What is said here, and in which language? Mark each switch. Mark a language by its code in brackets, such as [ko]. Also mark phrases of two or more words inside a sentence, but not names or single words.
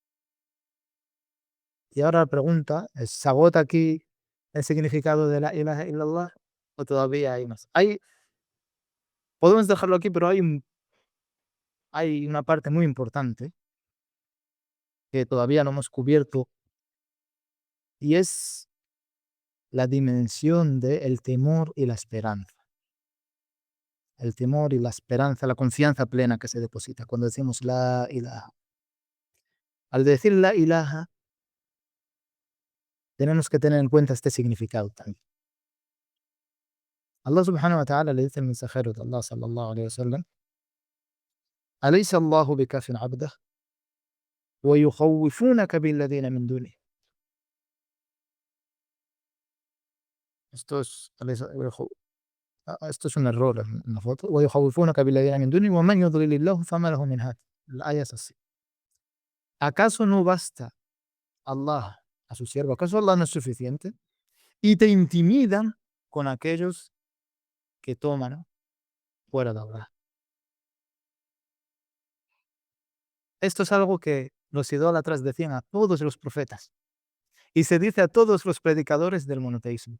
[es] Y ahora la pregunta es: ¿se agota aquí el significado de [ar] لا إله إلا الله [es] o todavía hay más? Podemos dejarlo aquí, pero hay una parte muy importante que todavía no hemos cubierto, y es la dimensión del temor y la esperanza. El temor y la esperanza, la confianza plena que se deposita cuando decimos [ar] لا إله. [es] Al decir [ar] لا إله, [es] tenemos que tener en cuenta este significado también. [ar] الله سبحانه وتعالى [es] le dice al mensajero de Allah [ar] صلى الله عليه وسلم: أليس الله بكاف عبده ويخوفونك بالذين من دونه. [es] Esto es, esto es un error en la foto. [ar] ويخوفونك بالذين من دونه ومن يضلل الله فما له من هاد. [es] La aya es así. ¿Acaso no basta Allah a su siervo? ¿Acaso Allah no es suficiente? Y te intimidan con aquellos que toman fuera de Allah. Esto es algo que los idólatras decían a todos los profetas y se dice a todos los predicadores del monoteísmo.